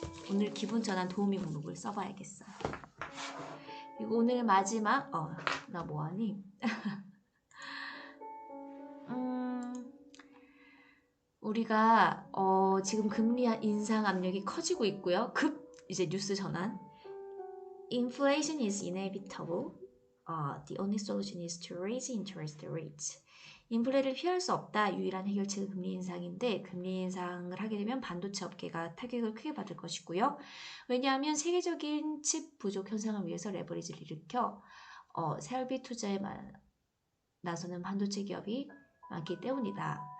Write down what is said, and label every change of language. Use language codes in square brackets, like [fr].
[ko] 오늘 기분 전환 도우미 목록을 써봐야겠어요. 그리고 오늘 마지막 나 뭐하니? 우리가 지금 금리 인상 압력이 커지고 있고요. 이제 뉴스 전환. [en] Inflation is inevitable. The only solution is to raise interest rates. [ko] 인플레를 피할 수 없다. 유일한 해결책은 금리 인상인데 금리 인상을 하게 되면 반도체 업계가 타격을 크게 받을 것이고요. 왜냐하면 세계적인 칩 부족 현상을 위해서 레버리지를 일으켜 설비 투자에 나서는 반도체 기업이 많기 때문이다.